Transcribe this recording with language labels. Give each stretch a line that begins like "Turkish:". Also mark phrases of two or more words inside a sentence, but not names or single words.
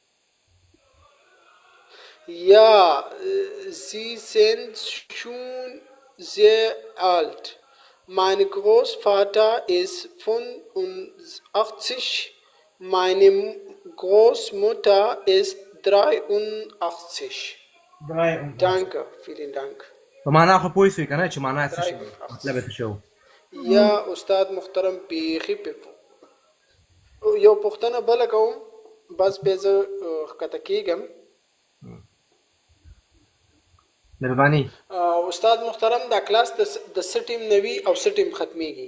German: Ja, sie sind schon sehr alt. Mein Großvater ist 85, meine Großmutter ist 83. Danke, vielen Dank.
Pashto: په معنا خو پوه شوي که نه چې معنا څه شي مطلب یې څه شی و یا استاد محترم بیخي یو پوښتنه بله کوم بس بیا زه ښکته کېږم مهرباني استاد محترم دا کلاس د څه ټیم نه وي او څه ټیم ختمیږي